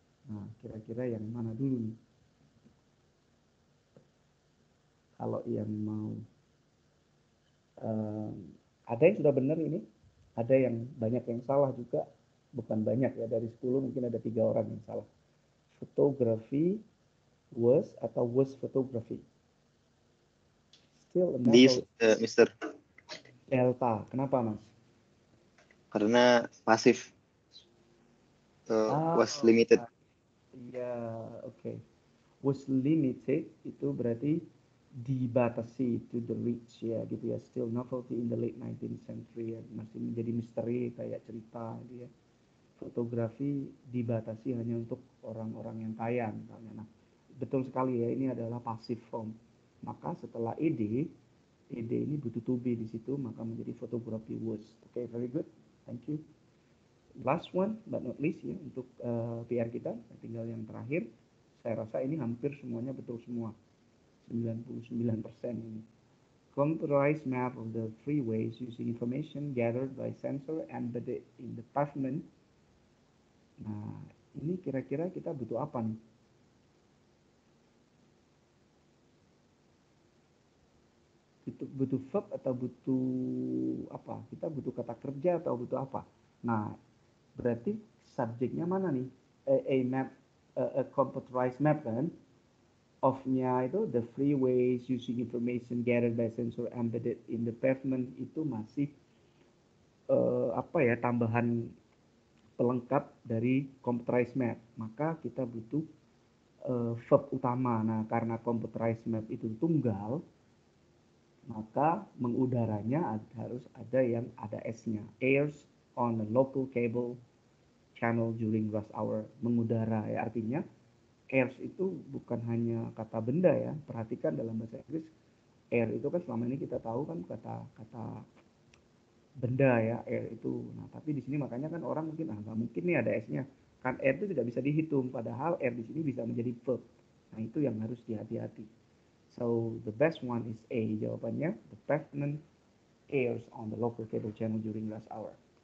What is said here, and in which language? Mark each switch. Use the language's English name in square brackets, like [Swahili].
[Indonesian] Nah, kira-kira yang mana dulu nih? Kalau yang mau ada yang sudah benar ini, ada yang banyak yang salah juga, bukan banyak ya, dari 10 mungkin ada 3 orang yang salah. [English] Fotografi was atau was photography? Still a This, novel. Mister, [Indonesian] Delta, kenapa mas? karena pasif [English] was limited. [Indonesian] Iya, oke. Was limited itu berarti dibatasi [English] to the rich [Indonesian] ya gitu ya. [English] Still novelty in the late 19th century ya. [Indonesian] Masih menjadi misteri kayak cerita gitu ya. Fotografi dibatasi hanya untuk orang-orang yang kaya misalnya. Nah, betul sekali ya, ini adalah passive form. Maka setelah ed ini butuh to be di situ, maka menjadi fotografi was. Oke, [English] very good. Thank you. Last one but not least [Indonesian] ya untuk PR kita, tinggal yang terakhir. Saya rasa ini hampir semuanya betul semua. 99% ini. [English] Computerized map of the freeways using information gathered by sensor embedded in the pavement. [Indonesian] Nah, ini kira-kira kita butuh apa nih? Butuh verb atau butuh apa? Kita butuh kata kerja atau butuh apa? Nah, berarti subjeknya mana nih? A map, a computerized map kan? of-nya itu [English] the freeways using information gathered by sensor embedded in the pavement [Indonesian] itu masih apa ya, tambahan pelengkap dari computerized map. Maka kita butuh verb utama. Nah, karena computerized map itu tunggal, maka mengudaranya harus ada yang ada S-nya. [English] Airs on the local cable channel during rush hour. [Indonesian] Mengudara ya, artinya airs itu bukan hanya kata benda ya. Perhatikan dalam bahasa Inggris, air itu kan selama ini kita tahu kan kata benda ya, air itu. Nah, tapi di sini makanya kan orang mungkin nggak mungkin nih ada S-nya. Kan air itu tidak bisa dihitung, padahal air di sini bisa menjadi verb. Nah, itu yang harus dihati-hati. [English] So the best one is A jawabannya. The pavement airs on the local cable channel during rush hour.